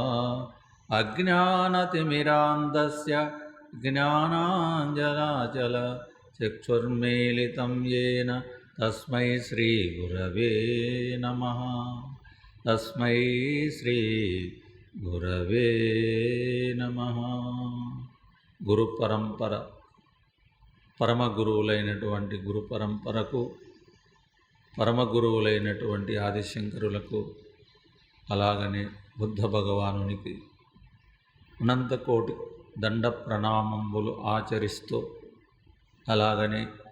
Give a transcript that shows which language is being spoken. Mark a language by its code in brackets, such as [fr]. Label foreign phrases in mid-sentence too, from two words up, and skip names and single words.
[sa] अज्ञानतिमिरान्धस्य ज्ञानाञ्जनाचल चक्षुर्मीलितं येन तस्मै श्रीगुरवे नमः। तस्मै श्रीगुरवे नमः। [te] గురు పరంపర పరమ గురువులైనటువంటి గురు పరంపరకు పరమ గురువులైనటువంటి ఆదిశంకరులకు అలాగనే బుద్ధ భగవానునికి అనంతకోటి దండ ప్రణామములు ఆచరిస్తూ అలాగనే